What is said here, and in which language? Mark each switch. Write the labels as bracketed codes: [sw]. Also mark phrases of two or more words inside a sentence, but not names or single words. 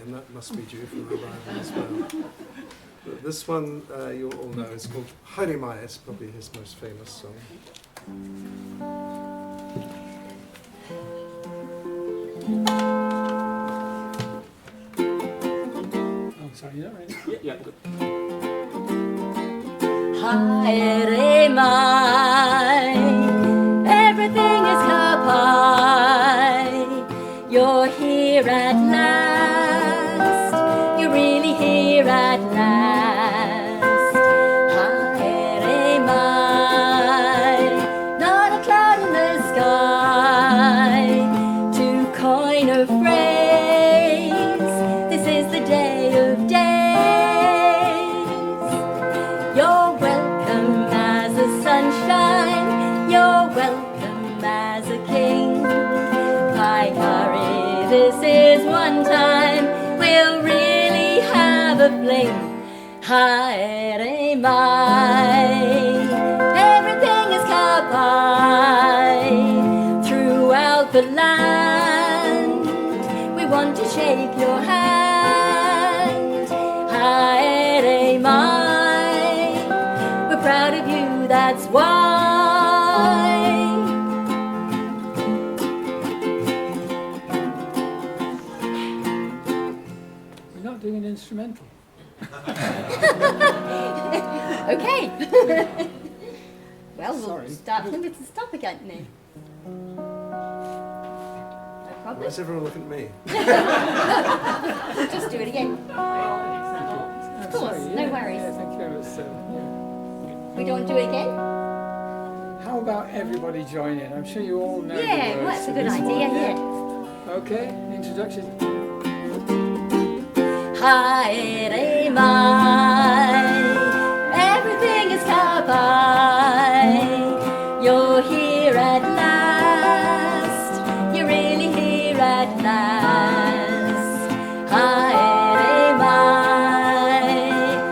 [en] And that must be due for a revival as well. But this one you all know is called Haere Mai. It's probably his most famous song. Oh, sorry, you're not ready? Yeah, good. [mi] Haere mai, [en] everything is kapai. You're here at last. You're really here at last. [mi] Haere mai, [en] not a cloud in the sky. To coin a phrase, this is the day of days. You're welcome as a sunshine. You're welcome as a king. Paikari, this is one time we'll really have a fling. [mi] Haere mai, [en] everything is kapai. Throughout the land, we want to shake your hand. [mi] Haere mai, [en] we're proud of you, that's why. We're not doing an instrumental. Okay. Well, Sorry. we'll start to stop again now. No problem. Why is everyone looking at me? We'll just do it again. Of course, no worries. Yeah, thank you. We don't do it again? How about everybody join in? I'm sure you all know the Yeah, well, words that's a to good this idea, one. yeah. Okay, introduction. [mi] Haere mai, [en] everything is kapai. You're here at last. You're really here at last. [mi] Haere mai.